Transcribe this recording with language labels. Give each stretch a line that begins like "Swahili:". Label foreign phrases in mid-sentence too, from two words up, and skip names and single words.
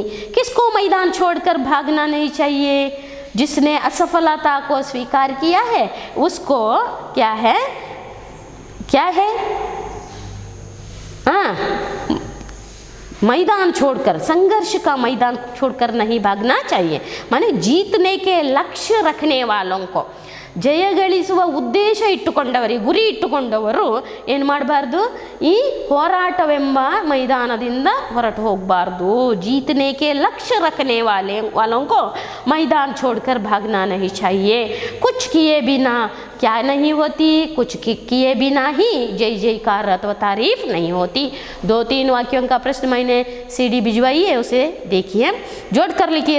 Hindi: किसको मैदान छोड़कर भागना नहीं चाहिए, जिसने असफलता को स्वीकार किया है उसको क्या है, क्या है, मैदान छोड़कर, संघर्ष का मैदान छोड़कर नहीं भागना चाहिए। माने जीतने के लक्ष्य रखने वालों को,
Kannada: ಜಯ ಗಳಿಸುವ ಉದ್ದೇಶ ಇಟ್ಟುಕೊಂಡವರು, ಗುರಿ ಇಟ್ಟುಕೊಂಡವರು ಏನು ಮಾಡಬಾರ್ದು, ಈ ಹೋರಾಟವೆಂಬ ಮೈದಾನದಿಂದ ಹೊರಟು ಹೋಗಬಾರ್ದು।
Hindi: जीतने के लक्ष्य रखने वालों को मैदान छोड़कर भागना नहीं चाहिए। कुछ किए बिना क्या नहीं होती, कुछ किए बिना ही जय जयकार अथवा तारीफ नहीं होती। 2-3 वाक्यों का प्रश्न मैंने सीडी भिजवाई है, उसे देखिए, जोड़ कर लिखिए।